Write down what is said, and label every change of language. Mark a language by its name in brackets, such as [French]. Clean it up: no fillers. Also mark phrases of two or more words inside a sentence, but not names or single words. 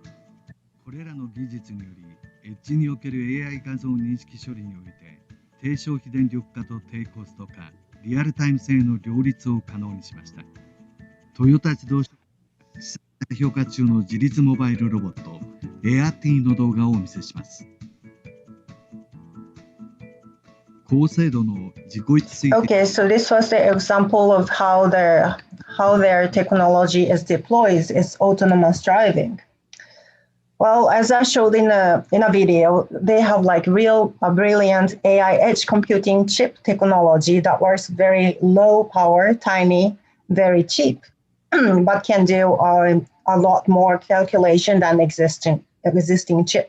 [Japanese] これらの技術により、エッジにおける AI 画像認識処理において、低消費電力化と低コスト化、リアルタイム性の両立を可能にしました。トヨタ自動車評価中の自立モバイルロボット、AirT の動画をお見せします。高精度の自己位置推定。 [English] Okay, so this was the example of how their technology is deployed. It's autonomous driving. Well, as I showed in a video, they have like real brilliant AI edge computing chip technology that works very low power, tiny, very cheap, but can do a lot more calculation than existing chip.